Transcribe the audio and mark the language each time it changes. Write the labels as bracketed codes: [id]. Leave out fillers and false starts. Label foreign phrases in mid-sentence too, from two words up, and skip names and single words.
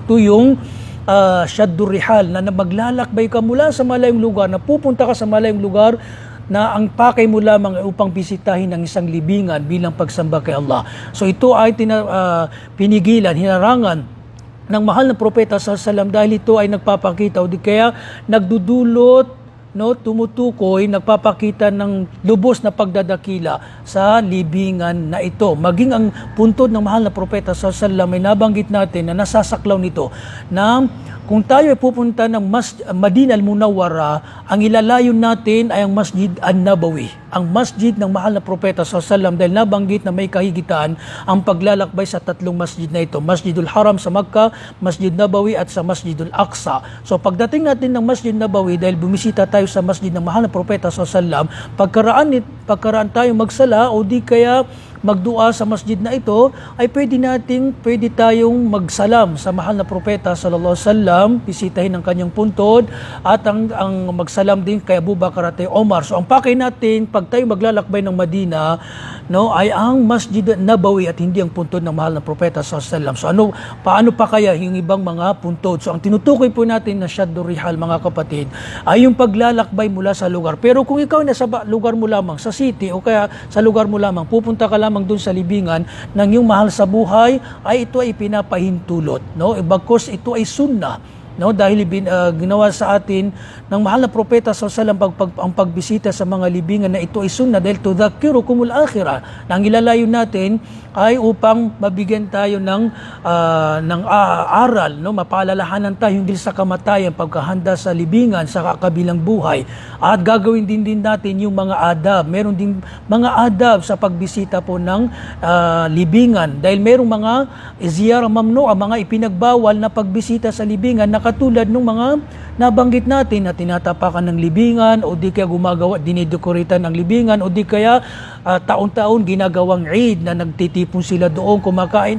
[tl] Ito yung [ar] شد الرحال [tl] na maglalakbay ka mula sa malayong lugar, na pupunta ka sa malayong lugar na ang pakay mo lamang upang bisitahin ng isang libingan bilang pagsamba kay Allah. So ito ay pinigilan, hinarangan ng mahal na propeta [ar] صلى الله عليه وسلم [tl] dahil ito ay nagpapakita o di kaya nagdudulot, tumutukoy, nagpapakita ng lubos na pagdadakila sa libingan na ito. Maging ang puntod ng mahal na propeta [ar] صلى الله عليه وسلم [tl] ay nabanggit natin na nasasaklaw nito na kung tayo ay pupunta ng Madinah al-Munawwara, ang ilalayon natin ay ang Masjid an-Nabawi, ang masjid ng mahal na propeta [ar] صلى الله عليه وسلم, [tl] dahil nabanggit na may kahigitan ang paglalakbay sa 3 masjid na ito: Masjidul Haram sa Makkah, Masjid Nabawi at sa Masjidul Aqsa. So pagdating natin ng Masjid Nabawi, dahil bumisita tayo sa masjid ng mahal na propeta [ar] صلى الله عليه وسلم, [tl] pagkaraan tayo magsala o di kaya magdua sa masjid na ito, ay pwede tayong magsalam sa mahal na propeta [ar] صلى الله عليه وسلم, [tl] bisitahin ang kanyang puntod at ang magsalam din kay Abu Bakar at Omar. So ang pakay natin pag tayo maglalakbay ng Madina, ay ang Masjid Nabawi at hindi ang puntod ng mahal na propeta [ar] صلى الله عليه وسلم. [tl] So paano pa kaya yung ibang mga puntod? So ang tinutukoy po natin na [ar] شد الرحال, [tl] mga kapatid, ay yung paglalakbay mula sa lugar. Pero kung ikaw nasa lugar mo lamang, sa city o kaya sa lugar mo lamang, pupunta ka lamang doon sa libingan ng iyong mahal sa buhay, ay ito ay pinapahintulot, bagkus ito ay sunnah, dahil ginawa sa atin ng mahal na propeta [ar] صلى الله عليه وسلم [tl] ang pagbisita sa mga libingan na ito ay sunnah dahil [ar] تذكركم الآخرة, [tl] na ang ilalayo natin ay upang mabigyan tayo ng aral, mapaalalahanan tayo hindi sa kamatayan, pagkahanda sa libingan, sa kabilang buhay. At gagawin din natin yung mga adab. Meron din mga adab sa pagbisita po ng libingan, dahil merong mga [ar] زيارة ممنوعة, [tl] mga ipinagbawal na pagbisita sa libingan, na katulad ng mga nabanggit natin na tinatapakan ng libingan o di kaya dinidekoritan ng libingan o di kaya taon-taon ginagawang Eid na nagtitipon sila doon, kumakain.